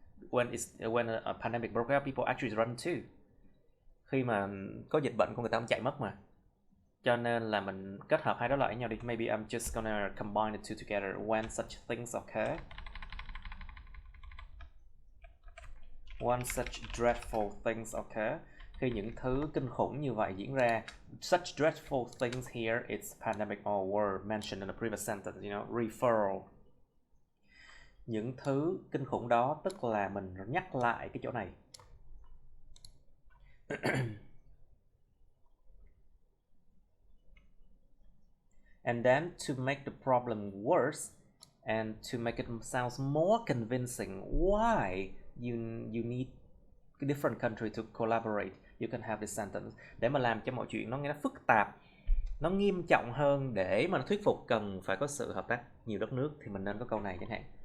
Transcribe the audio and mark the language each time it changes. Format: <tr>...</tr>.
<en>When a pandemic broke out, people actually run too.</en> <vi>Khi mà có dịch bệnh, con người ta không chạy mất mà. Cho nên là mình kết hợp hai đó lại với nhau đi.</vi> <en>Maybe I'm just gonna combine the two together. When such things occur, when such dreadful things occur,</en> <vi>khi những thứ kinh khủng như vậy diễn ra.</vi> <en>Such dreadful things here, it's pandemic or war mentioned in the previous sentence, you know, referral.</en> <vi>Những thứ kinh khủng đó tức là mình nhắc lại cái chỗ này.</vi> <en>And then to make the problem worse and to make it sound more convincing why you need a different country to collaborate, you can have this sentence.</en> <vi>Để mà làm cho mọi chuyện nó nghe nó phức tạp, nó nghiêm trọng hơn, để mà nó thuyết phục cần phải có sự hợp tác nhiều đất nước, thì mình nên có câu này chẳng hạn.</vi>